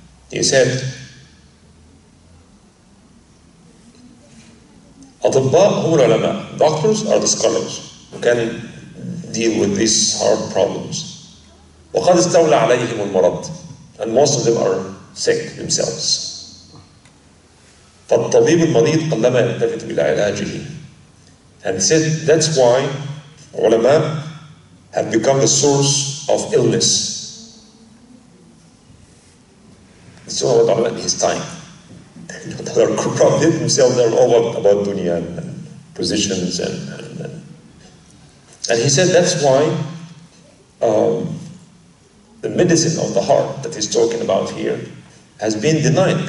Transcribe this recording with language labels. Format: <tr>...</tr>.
<en>He said,</en> <ar>أطباء هم العلماء.</ar> <en>Doctors are the scholars who can deal with these hard problems.</en> <ar>وقد استولى عليهم المرض.</ar> <en>And most of them are sick themselves.</en> <ar>فالطبيب المريض قلما يلتفت بالعلاجه.</ar> <en>And he said that's why ulama have become the source of illness. It's all about ulama in his time. They are corrupted themselves, they're all about dunya and positions and he said that's why the medicine of the heart that he's talking about here has been denied.</en>